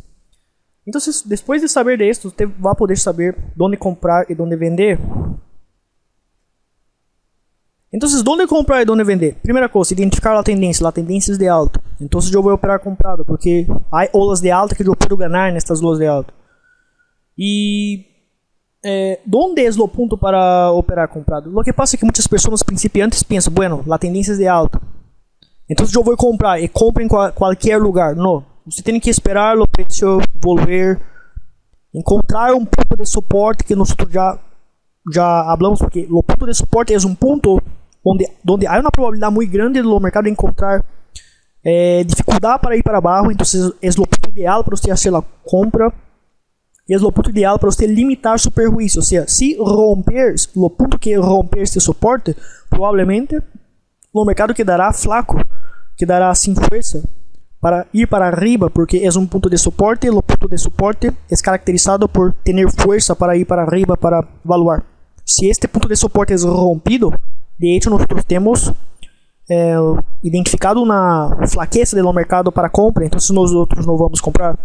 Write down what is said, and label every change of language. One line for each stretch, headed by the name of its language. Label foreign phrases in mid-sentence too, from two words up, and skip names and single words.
Portuguese: Então, depois de saber disso, você vai poder saber onde comprar e onde vender. Então, onde comprar e onde vender? Primeira coisa, identificar a tendência de alta. Então, eu vou operar comprado, porque há olas de alta que eu posso ganhar nestas olas de alta.
Spanish: E ¿dónde es lo punto para operar comprado? Lo que pasa es que muchas personas principiantes piensan, bueno, la tendencia es de alta, entonces yo voy a comprar y compro en cualquier lugar. No, usted tiene que esperar el precio volver, encontrar un punto de soporte que nosotros ya hablamos, porque el punto de soporte es un punto donde hay una probabilidad muy grande del mercado de encontrar dificultad para ir para abajo. Entonces es lo punto ideal para usted hacer la compra.
Portuguese: E é o ponto ideal para você limitar seu prejuízo. Ou seja, se romper, o ponto que romper este suporte, provavelmente o mercado
Spanish: quedará flaco, quedará
Portuguese: sem força para ir para arriba, porque é um ponto de suporte, e o ponto de suporte é caracterizado por ter força para ir para arriba, para valuar. Se este ponto de suporte é rompido,
Spanish: de hecho
Portuguese: nós temos identificado uma flaqueza do mercado para compra, então nós outros não vamos comprar.